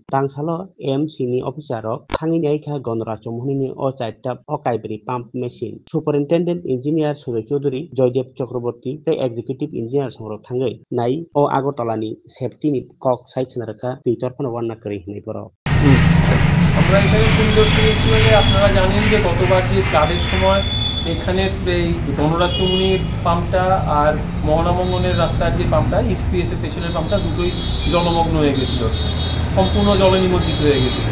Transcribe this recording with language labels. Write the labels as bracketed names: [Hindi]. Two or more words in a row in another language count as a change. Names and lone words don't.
[Kok Borok] Tangsalo AMC ni officer rok thangui naikha Gandhara Chomohni ni o 4ta o kaibri [English] pump machine. Superintendent Engineer [Kok Borok] Suroy Chaudhary, Joydev Chakraborty tei [English] Executive Engineer [Kok Borok] songrok thangui nai o Agartala ni safety ni kok saithana rakha tui torphano warna kwrwi hinui borok। [Bangla] আমরা এখানে পরিদর্শনে এসেছি আপনারা জানেন যে গতবার যে ফ্লাডের সময় এখানের এই গণরাজ্যমণির পাম্পটা আর মহানামঙ্গনের রাস্তার যে পাম্পটা ইস্পিএসের পেছনের পাম্পটা দুটোই জলমগ্ন হয়ে গেছিলো, সম্পূর্ণ জলে নিমজ্জিত হয়ে গেছিলো।